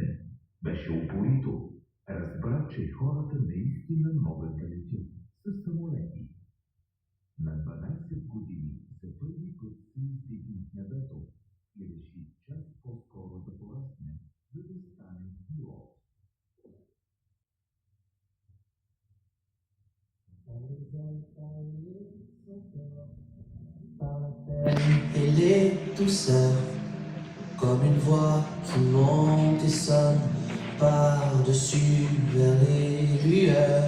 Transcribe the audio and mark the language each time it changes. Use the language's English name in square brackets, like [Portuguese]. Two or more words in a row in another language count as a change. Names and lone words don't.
[Bulgarian] Беше упорито. Разбра, че хората наистина могат да летят с самолети. На 12 години за първи път се издигна в небето и реши час по-скоро да порасне, за да стане пилот. [French] Et les douceurs, comme une voix qui monte et sonne par-dessus vers les lueurs.